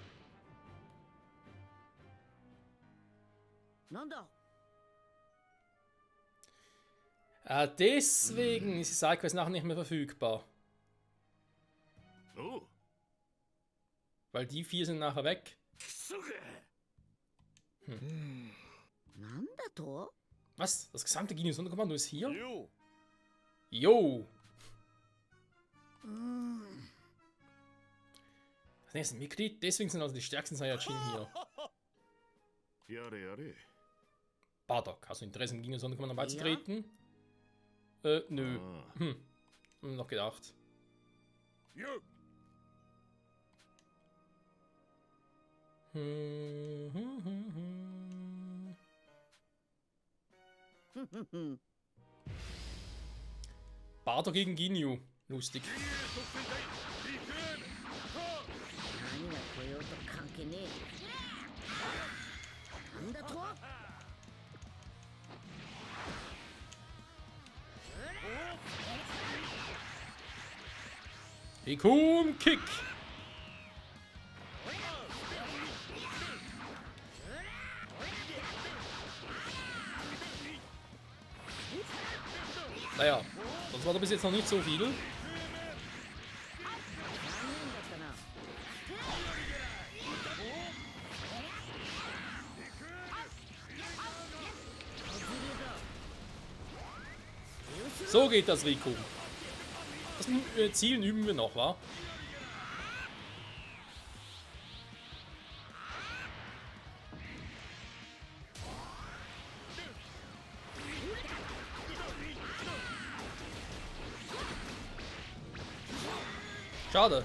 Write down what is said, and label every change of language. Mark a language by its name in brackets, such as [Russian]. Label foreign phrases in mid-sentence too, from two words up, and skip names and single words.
[German] なんだ。 Deswegen ist die Sidequest nachher nicht mehr verfügbar. Oh. Weil die 4 sind nachher weg. [Japanese] なんだと？ [German] Was? Das gesamte Ginyu-Sonderkommando ist hier? Jo. Yo! [Japanese] うーん。 [German] Das nächste Mitglied, deswegen sind also die stärksten Saiyajin hier. [Japanese] やれやれ。 [German] Bardock, hast du Interesse im Ginyu-Sonderkommando beizutreten? Nö. Noch gedacht. Jo. Bardock gegen Ginyu. Lustig. [Japanese] 何が来ようと関係ねえ。なんだと？ [German] Ikun Kick! Naja, das war da bis jetzt noch nicht so viel. [Japanese] 残念だったな。 [German] So geht das, Rico. Das Zielen üben wir noch, wa? Schade.